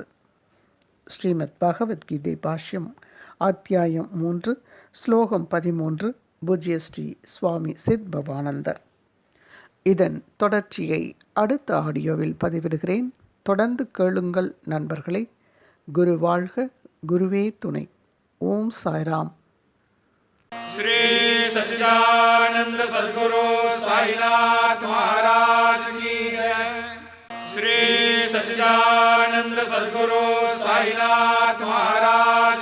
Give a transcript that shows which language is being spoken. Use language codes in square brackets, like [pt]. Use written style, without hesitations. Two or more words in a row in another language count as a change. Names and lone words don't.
[ta] ஸ்ரீமத் பகவத்கீதை பாஷ்யம் அத்தியாயம் 3 ஸ்லோகம் 13 பூஜ்ய ஸ்ரீ சுவாமி சித் பவானந்தர். இதன் தொடர்ச்சியை அடுத்த ஆடியோவில் பதிவிடுகிறேன். தொடர்ந்து கேளுங்கள் நண்பர்களே. குரு வாழ்க, குருவே துணை. ஓம் சாய்ராம். [hi] श्री सच्चिदानंद सद्गुरु साईनाथ महाराज की जय। श्री सच्चिदानंद सद्गुरु साईनाथ महाराज